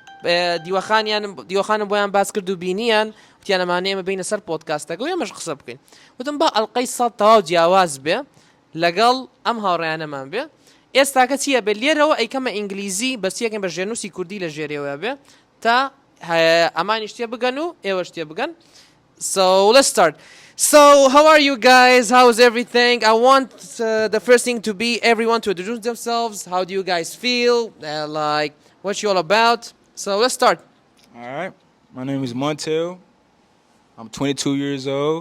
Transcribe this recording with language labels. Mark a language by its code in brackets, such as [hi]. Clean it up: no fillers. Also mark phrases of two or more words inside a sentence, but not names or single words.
[ckb] دیوەخانم بۆیان باس کرد و بینیان وتیانەمانەیەمە بینە سەر پۆدکاستەکە و ئێمەش قسە بکەین وتم با ئەڵلقەی سەد تەواو جیاواز بێ لەگەڵ ئەم هاوڕێیانەمان بێ ئێستاکە چییە بێ لێرەوە ئەیکەمە ئینگلیزی بەسیەکەن بە ژێنووسی کوردی لە ژێرەوە بێ تا ئەمانی شتێ بگەن و ئێوە شتێ بگەن [en] so let's start. So how are you guys? How is everything? I want the first thing to be everyone to introduce themselves. How do you guys feel? Like what you all about? So let's start. All right. My name is Montel. I'm 22 years old.